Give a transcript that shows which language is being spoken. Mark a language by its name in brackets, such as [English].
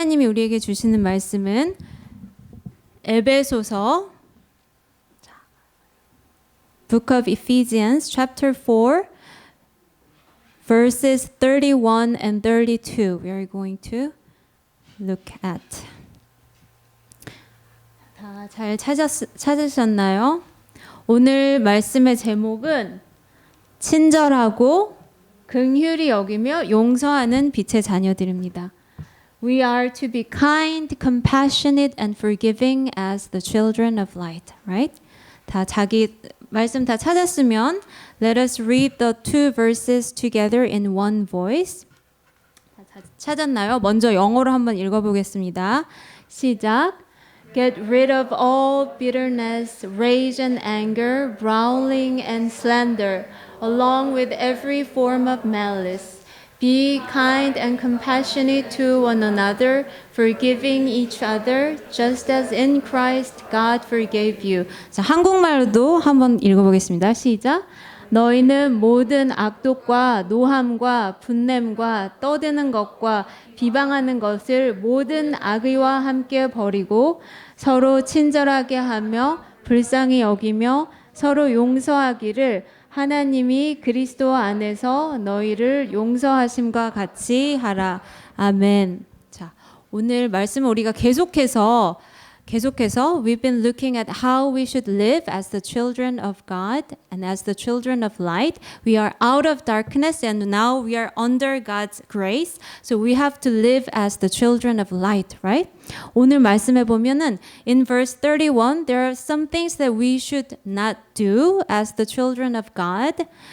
[Korean] 하나님이 우리에게 주시는 말씀은 에베소서 [English] Book of Ephesians chapter 4 verses 31 and 32 we are going to look at. [Korean] 다 잘 찾으셨나요? 오늘 말씀의 제목은 친절하고 긍휼히 여기며 용서하는 빛의 자녀들입니다. [English] We are to be kind, compassionate, and forgiving as the children of light. Right? [Korean] 다 자기 말씀 다 찾았으면 [English] let us read the two verses together in one voice. [Korean] 다 찾았나요? 먼저 영어로 한번 읽어보겠습니다. 시작. [English] Get rid of all bitterness, rage and anger, brawling and slander, along with every form of malice. Be kind and compassionate to one another, forgiving each other, just as in Christ God forgave you. [Korean] 자, 한국말로도 한번 읽어보겠습니다. 시작. 너희는 모든 악독과 노함과 분냄과 떠드는 것과 비방하는 것을 모든 악의와 함께 버리고 서로 친절하게 하며 불쌍히 여기며 서로 용서하기를 하나님이 그리스도 안에서 너희를 용서하심과 같이 하라. 아멘. 자, 오늘 말씀을 우리가 계속해서 [English] we've been looking at how we should live as the children of God and as the children of light. We are out of darkness and now we are under God's grace. So we have to live as the children of light, right? [Korean] 오늘 말씀해 보면은 [English] in verse 31 there are some things that we should not do as the children of God.